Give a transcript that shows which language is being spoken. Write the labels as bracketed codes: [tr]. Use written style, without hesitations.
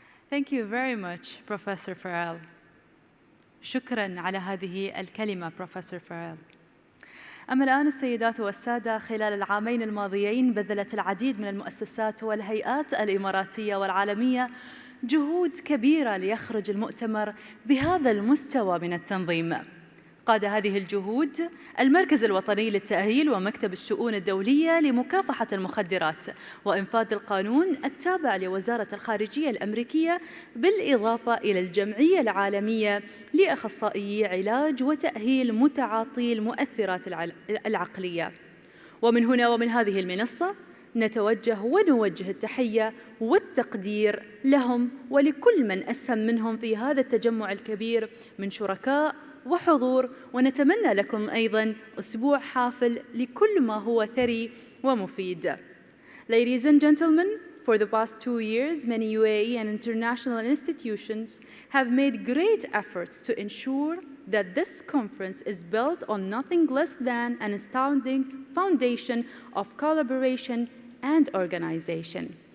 [en] Thank you very much, Professor Farrell. [ar] شكراً على هذه الكلمة, Professor Farrell. أما الآن السيدات والسادة، خلال العامين الماضيين بذلت العديد من المؤسسات والهيئات الإماراتية والعالمية جهود كبيرة ليخرج المؤتمر بهذا المستوى من التنظيم. قاد هذه الجهود المركز الوطني للتأهيل ومكتب الشؤون الدولية لمكافحة المخدرات وإنفاذ القانون التابع لوزارة الخارجية الأمريكية، بالإضافة إلى الجمعية العالمية لأخصائيي علاج وتأهيل متعاطي المؤثرات العقلية. ومن هنا ومن هذه المنصة نتوجه ونوجه التحية والتقدير لهم ولكل من أسهم منهم في هذا التجمع الكبير من شركاء وحضور، ونتمنى لكم أيضاً أسبوع حافل لكل ما هو ثري ومفيد. [en] Ladies and gentlemen, for the past 2 years, many UAE and international institutions have made great efforts to ensure that this conference is built on nothing less than an astounding foundation of collaboration and organization.